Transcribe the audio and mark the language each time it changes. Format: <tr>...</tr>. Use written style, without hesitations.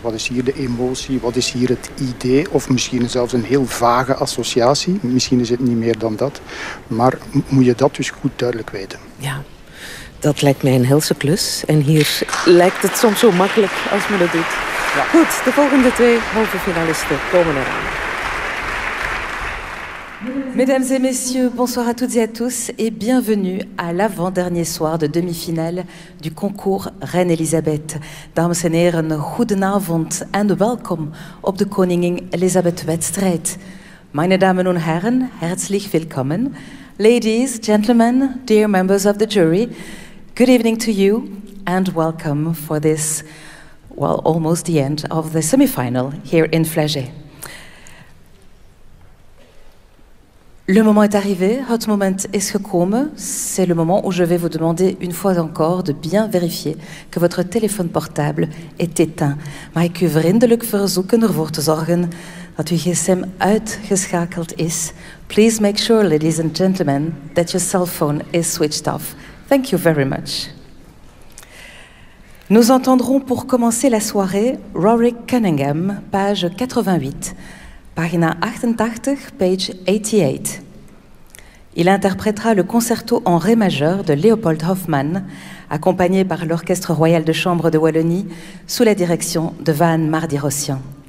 <nl>Wat is hier de emotie? Wat is hier het idee? Of misschien zelfs een heel vage associatie. Misschien is het niet meer dan dat. Maar moet je dat dus goed duidelijk weten? Ja, dat lijkt mij een helse klus. En hier lijkt het soms zo makkelijk als men het doet. Ja. Goed, de volgende twee halve finalisten komen eraan.</nl> <fr>Mesdames et messieurs, bonsoir à toutes et à tous et bienvenue à l'avant-dernier soir de demi-finale du concours Reine Elisabeth.</fr> <nl>Dames en heren, goedenavond en welkom op de Koningin Elisabeth-wedstrijd.</nl> <de>Meine Damen und Herren, herzlich willkommen.</de> <en>Ladies, gentlemen, dear members of the jury, good evening to you and welcome for this, well, almost the end of the semi-final here in Flagey.</en> <fr>Le moment est arrivé,</fr> <nl>hot moment is gekomen.</nl> <fr>C'est le moment où je vais vous demander une fois encore de bien vérifier que votre téléphone portable est éteint.</fr> <nl>Mag ik u vriendelijk verzoeken ervoor te zorgen dat uw gsm uitgeschakeld is.</nl> <en>Please make sure, ladies and gentlemen, that your cell phone is switched off. Thank you very much.</en> <fr>Nous entendrons pour commencer la soirée Rory Cunningham, page 88.</fr> <nl>Pagina 88,</nl> <fr>page 88. Il interprétera le concerto en ré majeur de Léopold Hoffmann, accompagné par l'Orchestre Royal de Chambre de Wallonie, sous la direction de Van Mardirossian.</fr>